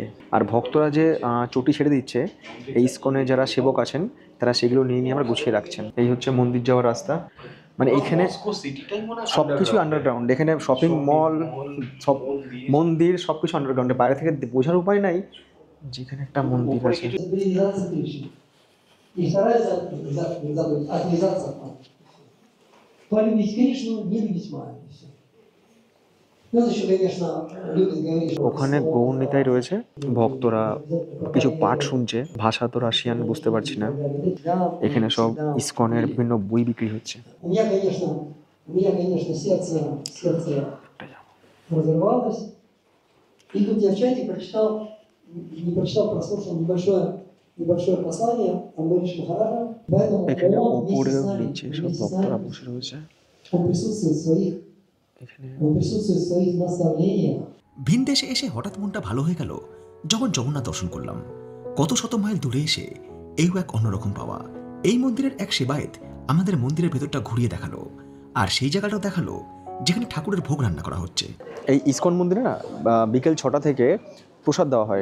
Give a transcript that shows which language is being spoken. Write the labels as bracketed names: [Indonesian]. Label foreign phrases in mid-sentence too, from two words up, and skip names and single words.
[Bangla] আর ভক্তরা যে চটি ছেড়ে দিচ্ছে, এই ইসকনে যারা সেবক আছেন তারা সেগুলো নিয়ে আমরা গুছিয়ে রাখছেন। এই হচ্ছে মন্দির যাওয়ার রাস্তা। মানে এখানে সব কিছু আন্ডারগ্রাউন্ড। এখানে শপিং মল, সব মন্দির, সব কিছু আন্ডারগ্রাউন্ডে। বাইরে থেকে বোঝার উপায় নাই যেখানে একটা মন্দির আছে। [Russian] И вторая заповедь – отвязаться от мамы. Полюбить Кришну, не любить маму. И он еще, конечно, любит говорить, что... [Bangla] ওখানে গৌরনীতাই রয়েছে, ভক্তরা কিছু পাঠ শুনছে। ভাষা তো রাশিয়ান, বুঝতে পারছি না। এখানে সব ইসকনের বিভিন্ন বই বিক্রি হচ্ছে। [Russian] У меня, конечно, сердце разорвалось. И тут я в чате не прочитал, прослушал небольшое послание Амбариш Махараджа. Поэтому [Bangla] এখানে [Russian] он [Bangla] উপরে [Russian] вместе с нами, [Bangla] নিচে সব [Russian] вместе с [Bangla] ভক্তরা [Russian] нами, [Bangla] বসে রয়েছে। [Russian] он присутствует в своих наставлениях. [Bangla] ভিন দেশে এসে হঠাৎ মনটা ভালো হয়ে গেল যখন জগন্নাথ দর্শন করলাম। কত শত মাইল দূরে এসে এই এক অন্যরকম পাওয়া। এই মন্দিরের এক সেবায়েত আমাদের মন্দিরের ভেতরটা ঘুরিয়ে দেখালো, আর সেই জায়গাটাও দেখালো যেখানে ঠাকুরের ভোগ রান্না করা হচ্ছে। এই ইসকন মন্দিরে না বিকেল 6টা থেকে প্রসাদ দেওয়া হয়।